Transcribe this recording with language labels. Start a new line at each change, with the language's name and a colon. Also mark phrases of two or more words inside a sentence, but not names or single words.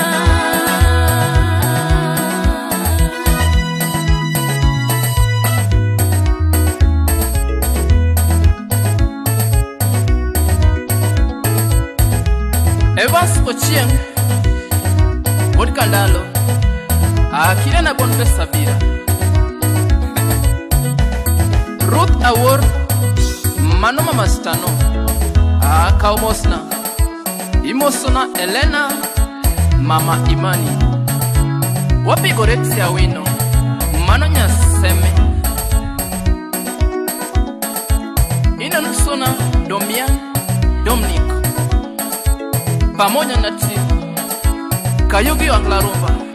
Swahili: Evans Ochieng Wuod Kandalo Akile na Boniface Sabira Ruth Awor Mano Mama Stano Kaumosna Imosona Elena Mama Imani Wapi Gorexia Wino Mano Nyaseme Inanusona Domia Dominic pamoja na timu Kayugi wa Nglarumba